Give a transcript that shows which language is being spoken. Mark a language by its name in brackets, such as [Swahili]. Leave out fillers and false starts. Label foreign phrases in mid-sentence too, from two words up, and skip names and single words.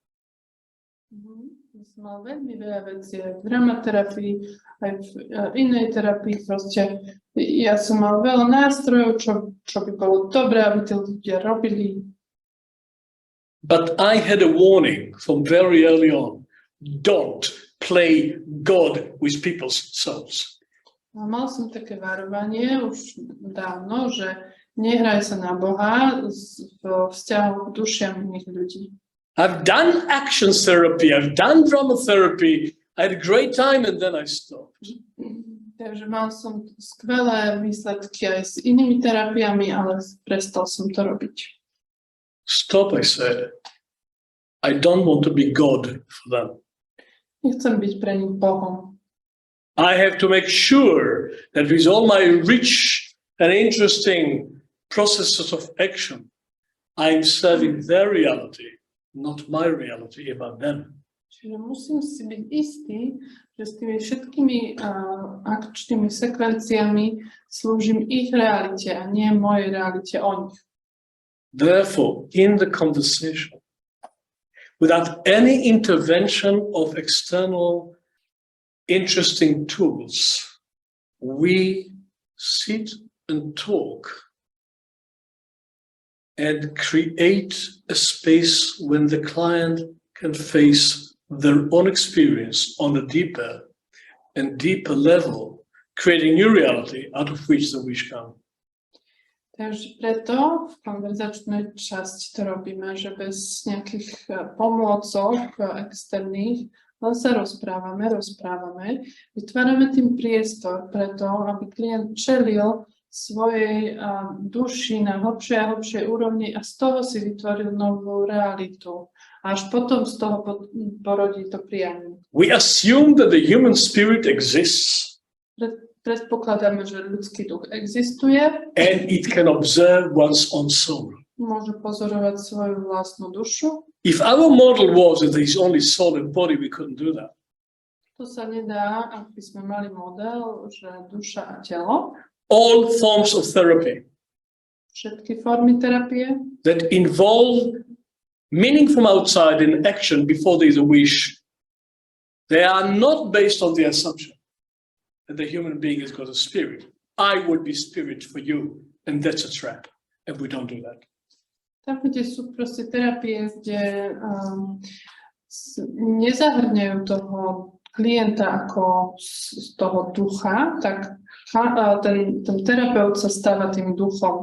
[Slovak] Som mal veľmi veľa vecí aj v dramaterapii, aj v inej terapii. Proste ja som mal veľa nástrojov, čo by bolo dobré, aby tí ľudia robili. [English] But I had a warning from very early on. Don't play God with people's souls. [Slovak] A mal som také varovanie už dávno, že nehraj sa na Boha v vzťahu k dušiam iných ľudí. [English] I've done action therapy, I've done drama therapy, I had a great time and then I stopped. [Slovak] Takže mal som skvelé výsledky aj s inými terapiami, ale prestal som to robiť. [English] Stop, I said. I don't want to be God for them. [Slovak] Nechcem byť pre nich Bohom. [English] I have to make sure that with all my rich and interesting processes of action, I'm serving their reality, not my reality about them. [Slovak] Čiže musím si byť istý, že s tými všetkými akčnými sekvenciami slúžim ich realite a nie mojej realite o nich. [English] Therefore, in the conversation, without any intervention of external interesting tools, we sit and talk and create a space when the client can face their own experience on a deeper and deeper level, creating new reality out of which the wish comes. [Slovak] Takže preto v konverzačnej časti to robíme, že bez nejakých pomôcok externých, len sa rozprávame, vytvárame tým priestor preto, aby klient čelil svojej duši na hlbšej a hlbšej úrovni a z toho si vytvoril novú realitu. A až potom z toho porodí to prianie. [English] We assume that the human spirit exists. [Slovak] Predpokladáme, že ľudský duch existuje. [English] And it can observe one's own soul. [Slovak] Môže pozorovať svoju vlastnú dušu. [English] If our model was that there is only soul and body, we couldn't do that. [Slovak] To sa nedá, ak by sme mali model, že duša a telo. [English] All forms of therapy [Slovak] Všetky formy terapie, [English] that involve meaning from outside and action before there is a wish, they are not based on the assumption that the human being has got a spirit. I would be spirit for you, and that's a trap, and we don't do that. [Slovak] tam, kde sú proste terapie, kde nezahrňajú toho klienta ako z toho ducha, tak ten terapeut sa stáva tým duchom.